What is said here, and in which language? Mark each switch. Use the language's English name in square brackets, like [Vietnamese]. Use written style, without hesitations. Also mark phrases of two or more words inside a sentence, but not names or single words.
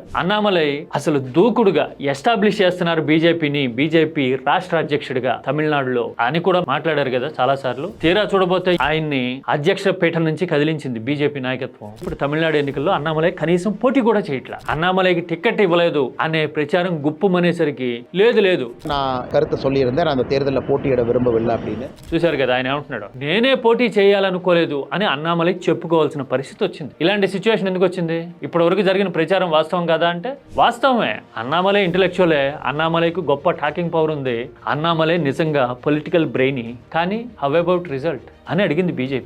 [Telugu] అన్నామలై అసలు దూకుడుగా ఎస్టాబ్లిష్ చేస్తున్నారు బీజేపీని, బీజేపీ రాష్ట్ర అధ్యక్షుడిగా తమిళనాడులో అని కూడా మాట్లాడారు కదా చాలా సార్లు. తీరా చూడబోతే ఆయన్ని అధ్యక్ష పీఠం నుంచి కదిలించింది బీజేపీ నాయకత్వం. ఇప్పుడు తమిళనాడు ఎన్నికల్లో అన్నామలై కనీసం పోటీ కూడా చేయట్లా. అన్నామలైకి టికెట్ ఇవ్వలేదు అనే ప్రచారం గుప్పుమనేసరికి లేదు [Tamil] நான் கருத்தை சொல்லியிருந்தேன், அந்த தேர்தலில் போட்டியிட விரும்பவில்லை அப்படின்னு. [Telugu] చూశారు కదా ఆయన ఏమంటున్నాడు, నేనే పోటీ చేయాలనుకోలేదు అని అన్నామలై చెప్పుకోవాల్సిన పరిస్థితి వచ్చింది. ఇలాంటి సిచ్యువేషన్ ఎందుకు వచ్చింది? ఇప్పటి వరకు జరిగిన ప్రచారం వాస్తవం కాదా అంటే వాస్తవమే. అన్నామలై ఇంటెలెక్చువలే, అన్నామలైకు గొప్ప [English] talking power [Telugu] ఉంది, అన్నామలై నిజంగా [English] political brain. [Telugu] కానీ [English] how about result [Telugu] అని అడిగింది బీజేపీ.